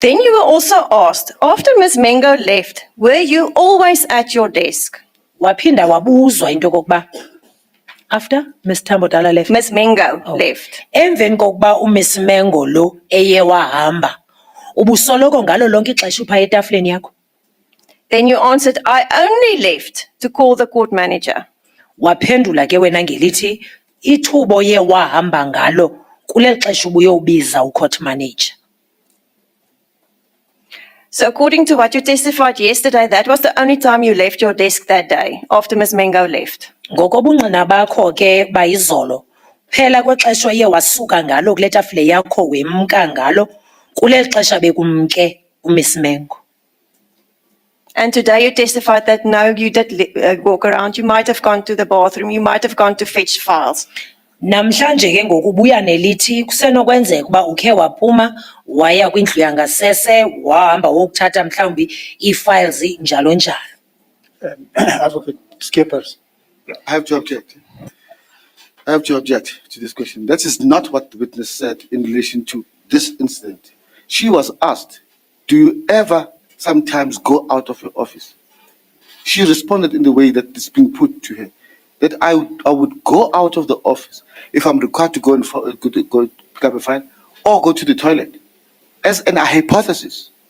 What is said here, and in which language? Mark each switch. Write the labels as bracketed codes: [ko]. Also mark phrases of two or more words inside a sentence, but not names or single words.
[en] Then you were also asked, after Ms. Mengo left, were you always at your desk? [xh] Waphinda wabuzwa into kokuba [en] after Ms. Tambodala left. Ms. Mengo left. [xh] Emveni kokuba uMiss Mengo lo eye wahamba, ubusoloko ngalo lonke ixesha upha etafuleni yakho. [en] Then you answered, I only left to call the court manager. [xh] Waphendula ke wena ngelithi ithubo oye wahamba ngalo kuleli xesha ubuyowubiza u- [en] court manager. So according to what you testified yesterday, that was the only time you left your desk that day, after Ms. Mengo left. [xh] Ngokobungqina bakho ke bayizolo, phela kwexesha oye wasuka ngalo kule tafule yakho wemka ngalo kuleli xesha bekumke uMiss Mengo. [en] And today you testified that no, you did walk around. You might have gone to the bathroom. You might have gone to fetch files. [xh] Namhlanje ke ngoku ubuya nelithi kusenokwenzeka uba ukhe waphuma waya kwindlu yangasese wahamba wokuthatha mhlawumbi ii-files njalo njalo. [en] Advocate Scheepers. I have to object. I have to object to this question. That is not what the witness said in relation to this incident. She was asked, do you ever sometimes go out of your office? She responded in the way that is being put to her, that I would go out of the office if I'm required to go and go pick up a file or go to the toilet, as an hypothesis.